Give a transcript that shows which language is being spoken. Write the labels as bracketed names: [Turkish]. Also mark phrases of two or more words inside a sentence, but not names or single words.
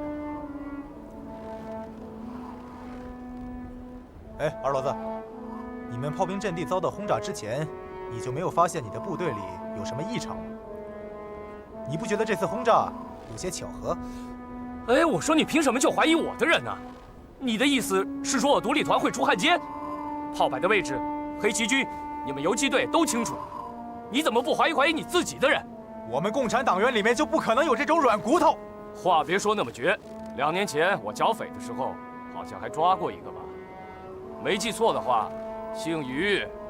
[Chinese] 哎，二騾子，你們炮兵陣地遭到轟炸之前，你就沒有發現你的部隊裡有什麼異常嗎？你不觉得這次轟炸有些巧合？哎，我說你憑什麼就懷疑我的人呢？你的意思是說我獨立團會出漢奸？炮擺的位置，黑旗軍、你們游擊隊都清楚，你怎麼不懷疑你自己的人？我們共產黨員裡面就不可能有這種軟骨頭。話別說那麼絕，2年前我剿匪的時候，好像還抓過一個吧？沒記錯的話，姓於。